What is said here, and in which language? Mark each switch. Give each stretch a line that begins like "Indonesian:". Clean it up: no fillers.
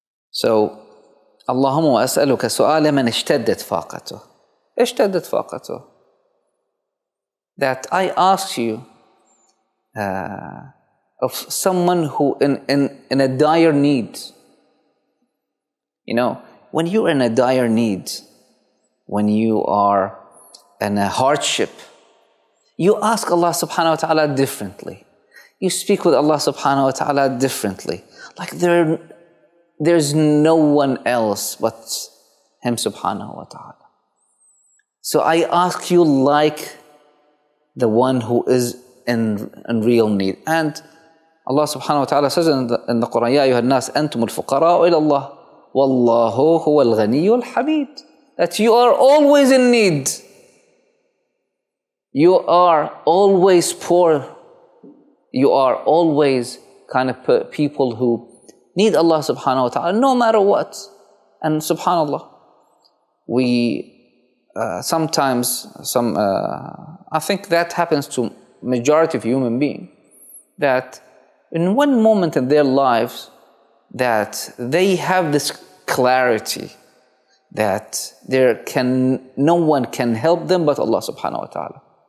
Arabic: So, اللهم أسألك سؤال من اشتدت فاقته. اشتدت فاقته.
English: That I ask you of someone who in a dire need. You know, when you're in a dire need, when you are in a hardship, you ask Allah subhanahu wa ta'ala differently. You speak with Allah subhanahu wa ta'ala differently. Like there's no one else but Him subhanahu wa ta'ala. So I ask you like the one who is in real need. And Allah subhanahu wa ta'ala says in the Quran,
Arabic: يَا أَيُّهَا النَّاسِ أَنْتُمُ الْفُقَرَاءُ إِلَى اللَّهِ وَاللَّهُ هُوَ الْغَنِيُّ الْحَمِيدُ.
English: That you are always in need. You are always poor. You are always kind of people who need Allah subhanahu wa ta'ala no matter what. And subhanallah, we sometimes, I think that happens to majority of human beings, that in one moment in their lives that they have this clarity that no one can help them but Allah subhanahu wa ta'ala.